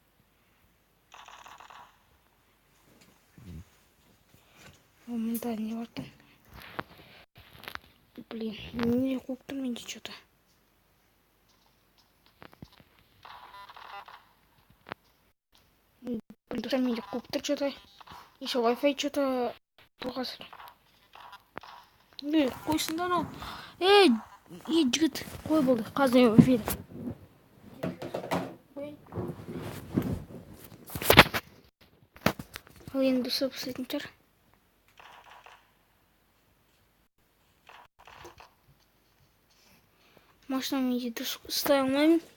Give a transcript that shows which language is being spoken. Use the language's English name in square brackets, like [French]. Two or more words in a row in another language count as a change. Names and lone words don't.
[Kazakh] О, мында не бар екен? Блин, не қуып тұр менде что-то. Достар менде қуып тұр что-то. [Russian] Еще Wi-Fi что-то [Kazakh] бұлғасыр. Қойсын да анау. Ей, жігіт, қой болды. Қазір Wi-Fi-ді. Ал енді дұрсап істейтін шығар. Машина менде дұрыс ұстай алмаймын.